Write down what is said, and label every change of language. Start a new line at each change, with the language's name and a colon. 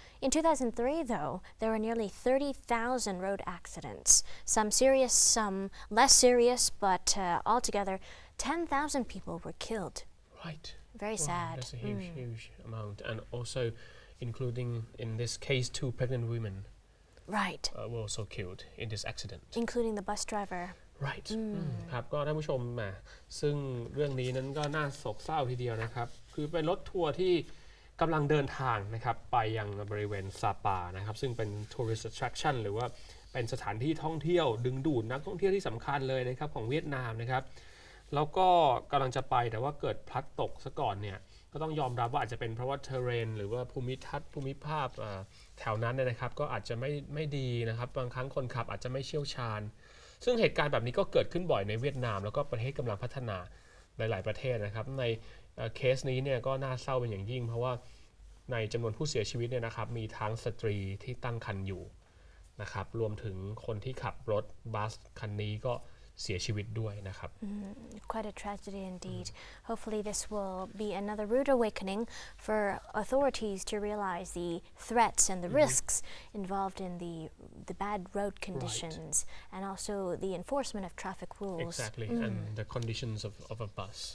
English: In 2003, though, there were nearly 30,000 road accidents, some serious, some less serious, but altogether 10,000 people were killed. Right. Very sad. That's a huge amount, and also including in this case 2 pregnant women Right, were also killed in this accident. including the bus driver. Right.
Thai: ครับก็ท่านผู้ชมซึ่งเรื่องนี้นั้นก็น่าโศกเศร้าทีเดียวนะครับคือเป็นรถทัวร์ที่กำลังเดินทางนะครับไปยังบริเวณซาปานะครับซึ่งเป็น tourist attraction หรือว่าเป็นสถานที่ท่องเที่ยวดึงดูดนักท่องเที่ยวที่สำคัญเลยนะครับของเวียดนามนะครับ แล้วก็กำลังจะไปแต่ว่าเกิดพลัดตกซะก่อนเนี่ยก็ต้องยอมรับว่าอาจจะเป็นเพราะว่า terrain หรือว่าภูมิทัศน์ภูมิภาพแถวนั้นเนี่ยนะครับก็อาจจะไม่ดีนะครับบางครั้งคนขับอาจจะไม่เชี่ยวชาญซึ่งเหตุการณ์แบบนี้ก็เกิดขึ้นบ่อยในเวียดนามแล้วก็ประเทศกำลังพัฒนาหลายๆประเทศนะครับในเคสนี้เนี่ยก็น่าเศร้าเป็นอย่างยิ่งเพราะว่าในจำนวนผู้เสียชีวิตเนี่ยนะครับมีทั้งสตรีที่ตั้งครรภ์อยู่นะครับรวมถึงคนที่ขับรถบัสคันนี้ก็ เสียชีวิตด้วยนะครับ
English: Quite a tragedy indeed. Hopefully this will be another rude awakening for authorities to realize the threats and the risks involved in the bad road conditions and also the enforcement of traffic rules. Exactly, and the conditions of a bus.